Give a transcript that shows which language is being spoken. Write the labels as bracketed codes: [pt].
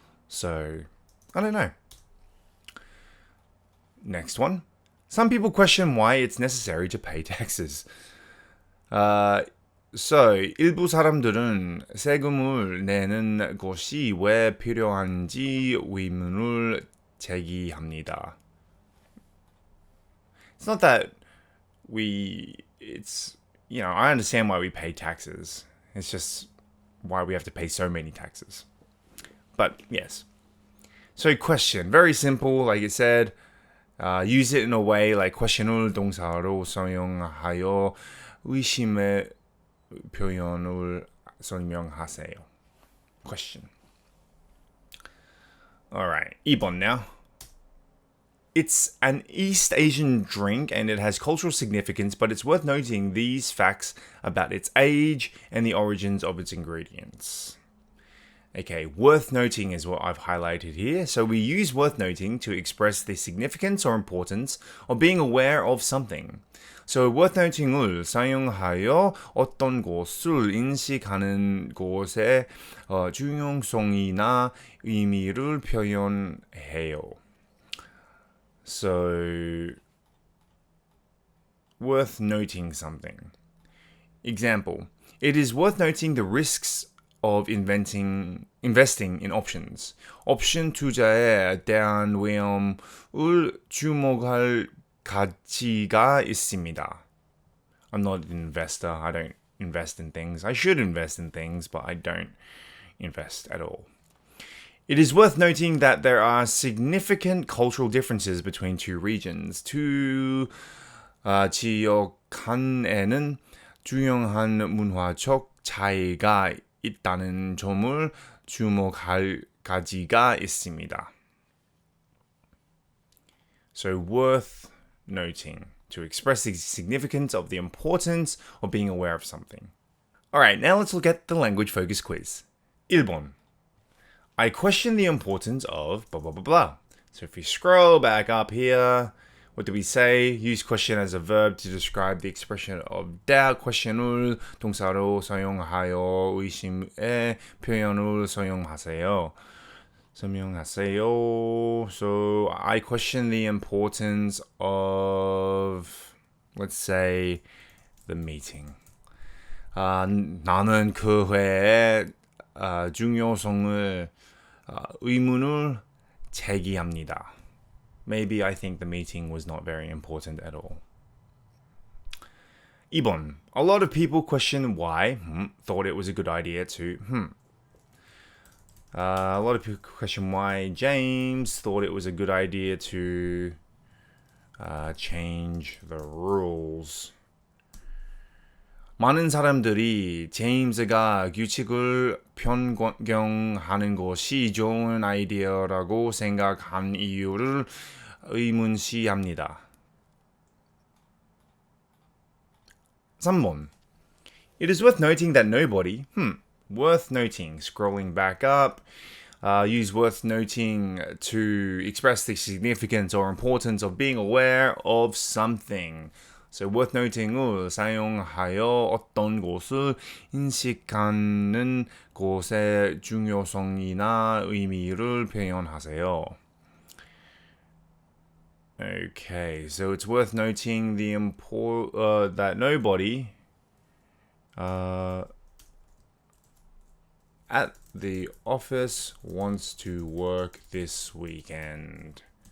[en] So, I don't know. Next one. Some people question why it's necessary to pay taxes. [ko] So, 일부 사람들은 세금을 내는 것이 왜 필요한지 의문을 제기합니다. [en] It's not that I understand why we pay taxes. It's just why we have to pay so many taxes. But, yes. So, question. Very simple, like it said. Use it in a way like question을 [ko] 동사로 사용하여 의심의 표현을 설명하세요. [en] Question. Alright, 2번 now. It's an East Asian drink and it has cultural significance, but it's worth noting these facts about its age and the origins of its ingredients. Okay, worth noting is what I've highlighted here. So we use worth noting to express the significance or importance of being aware of something. [ko] So worth noting을 사용하여 어떤 것을 인식하는 것의 중요성이나 의미를 표현해요. [en] So, worth noting something. Example, it is worth noting the risks of investing in options. [ko] 옵션 투자에 대한 위험을 주목할 가치가 있습니다. [en] I'm not an investor. I don't invest in things. I should invest in things, but I don't invest at all. It is worth noting that there are significant cultural differences between two regions. [ko] 두 지역 간에는 중요한 문화적 차이가 있다는 점을 주목할 가치가 있습니다. [en] So worth noting to express the significance of the importance of being aware of something. Alright, now let's look at the language focus quiz. [ko] 1번. [en] I question the importance of blah blah blah blah. So if we scroll back up here, what do we say? Use question as a verb to describe the expression of doubt. [ko] question을 동사로 사용하여 의심의 표현을 설명하세요. [en] So I question the importance of, let's say, the meeting. [ko] 나는 그 회의 중요성을 의문을 제기합니다. [en] Maybe I think the meeting was not very important at all. [ko] 2번. [en] A lot of people question why, thought it was a good idea to, a lot of people question why James thought it was a good idea to change the rules. [ko] 많은 사람들이 제임스가 규칙을 변경하는 것이 좋은 아이디어라고 생각한 이유를 의문시합니다. 3번. [en] It is worth noting that nobody, worth noting, scrolling back up, use worth noting to express the significance or importance of being aware of something. [ko] So worth noting을 사용하여 어떤 곳을 인식하는 곳의 중요성이나 의미를 표현하세요. [en] Okay, so it's worth noting that nobody at the office wants to work this weekend.